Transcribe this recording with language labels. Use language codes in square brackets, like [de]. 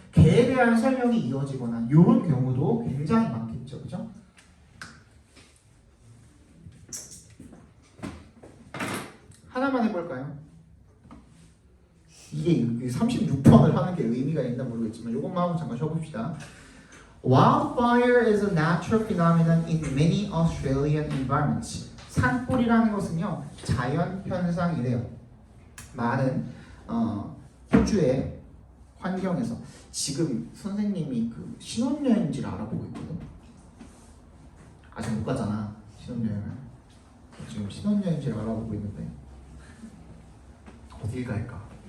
[ko] 걔에 대한 설명이 이어지거나 이런 경우도 굉장히 많겠죠. 그죠? 하나만 해볼까요? 이게 36번을 하는 게 의미가 있나 모르겠지만 이것만 하고 잠깐 쉬어봅시다. [en] Wildfire is a natural phenomenon in many Australian environments. [ko] 산불이라는 것은요 자연 현상이래요. 많은 호주의 환경에서 지금 선생님이 그 신혼여행지를 알아보고 있거든. 아직 못 가잖아 신혼여행을. 지금 신혼여행지를 알아보고 있는데 어딜 갈까?